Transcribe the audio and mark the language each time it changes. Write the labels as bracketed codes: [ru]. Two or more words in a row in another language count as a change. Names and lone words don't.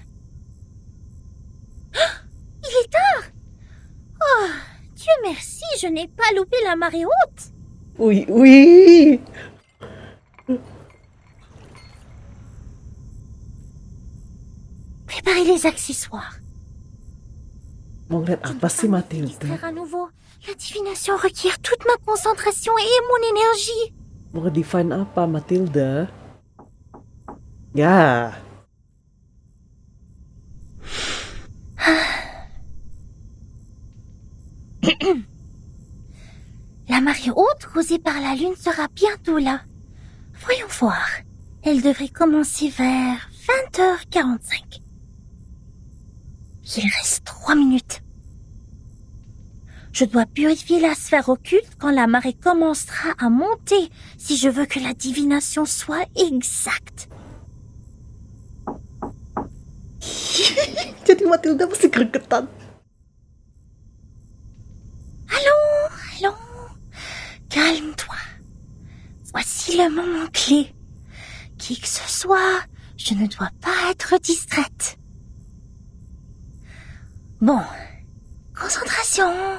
[fr] Il est tard. Oh, Dieu merci, je n'ai pas loupé la marée haute. Oui, oui. Préparez les accessoires. [id] Mau ngeliat apa sih Matilda? [fr] Faire à nouveau. La divination requiert toute ma concentration et mon énergie. [id] Mau nge-define apa Matilda? Ya. [fr] La marée haute causée par la lune sera bientôt là. Voyons voir. Elle devrait commencer vers 20h45. Il reste 3 minutes. Je dois purifier la sphère occulte quand la marée commencera à monter si je veux que la divination soit exacte. [id] Jadi Matilda masih gregetan. [fr] Allons. Calme-toi. Voici le moment clé. Qui que ce soit, je ne dois pas être distraite. Bon. Concentration.